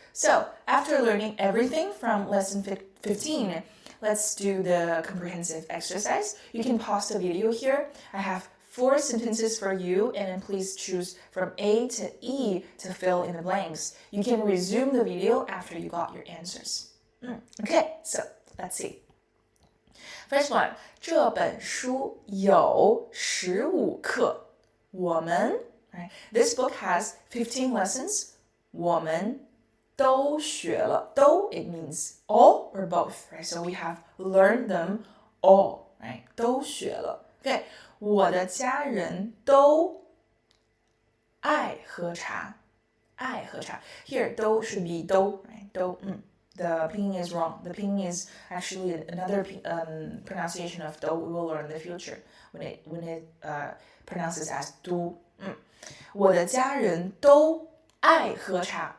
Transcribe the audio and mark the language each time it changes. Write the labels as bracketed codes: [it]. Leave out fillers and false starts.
[en] So after learning everything from lesson 15, let's do the comprehensive exercise. You can pause the video here. I have 4 sentences for you, and then please choose from A to E to fill in the blanks. You can resume the video after you got your answers. Okay, so let's see. First one, [zh] 这本书有15课。我们 [en] right? This book has 15 lessons. [zh] 我们都学了. [en] 都 it means all or both, right? So we have learned them all, right? [zh] 都学了. Okay, 我的家人都爱喝茶. 爱喝茶. [en] Here, 都 should be 都, right? 都, The pinyin is wrong. The pinyin is actually another pronunciation of 都 we will learn in the future when it pronounces as 都. [zh] 我的家人都爱喝茶.